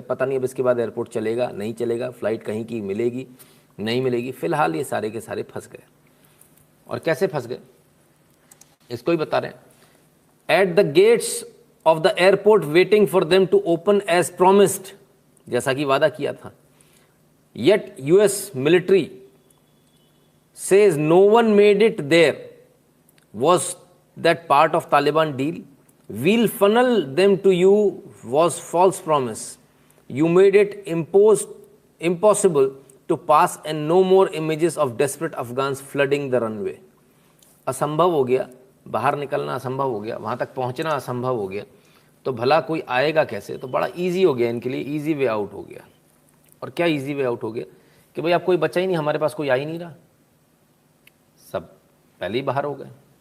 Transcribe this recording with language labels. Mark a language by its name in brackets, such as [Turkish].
[Hindi] पता नहीं अब इसके बाद एयरपोर्ट चलेगा नहीं चलेगा, फ़्लाइट कहीं की मिलेगी नहीं मिलेगी। फ़िलहाल ये सारे के सारे फंस गए। और कैसे फंस गए इसको ही बता रहे हैं। [English] at the gates of the airport waiting for them to open as promised, [Hindi] जैसा कि वादा किया था। [English] Yet US military says no one made it there. Was that part of Taliban deal? We'll funnel them to you was false promise. You made it impossible to pass and no more images of desperate Afghans flooding the runway. [Hindi] असंभव हो गया, बाहर निकलना असंभव हो गया, वहाँ तक पहुँचना असंभव हो गया, तो भला कोई आएगा कैसे? तो बड़ा ईजी हो गया इनके लिए, ईजी वे आउट हो गया। और क्या इजी वे आउट हो गया कि भाई अब कोई बचा ही नहीं, हमारे पास कोई आ ही नहीं रहा, सब पहले ही बाहर हो गए।